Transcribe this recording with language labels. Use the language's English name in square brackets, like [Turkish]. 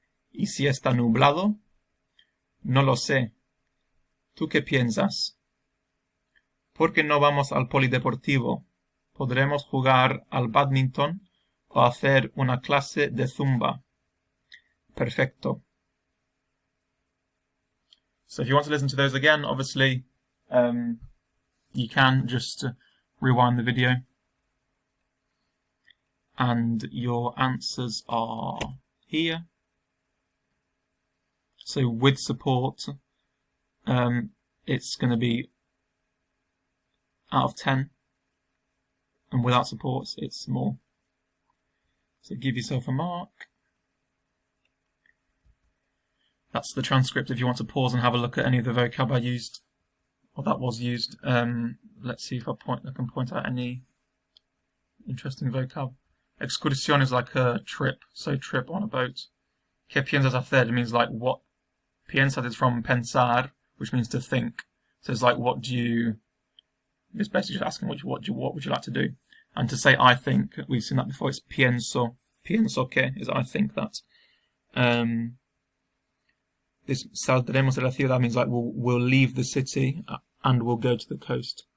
[Spanish] ¿Y si está nublado? No lo sé. ¿Tú qué piensas? ¿Por qué no vamos al polideportivo? Podremos jugar al badminton o hacer una clase de zumba. Perfecto. [English] So if you want to listen to those again, obviously, you can just rewind the video. And your answers are here. So with support, it's going to be out of 10. And without support, it's more. So give yourself a mark. That's the transcript if you want to pause and have a look at any of the vocab I used, or that was used. Let's see if I can point out any interesting vocab. Excursión is like a trip, so trip on a boat. [Spanish] ¿Qué piensas hacer? [English] It means like what. Piensas is from pensar, which means to think. So it's like what do you. It's basically just asking what would you like to do. And to say I think, we've seen that before. It's pienso. [Spanish] Pienso que [English] is I think that. This [Spanish] saldremos de la ciudad [English] means like we'll leave the city and we'll go to the coast.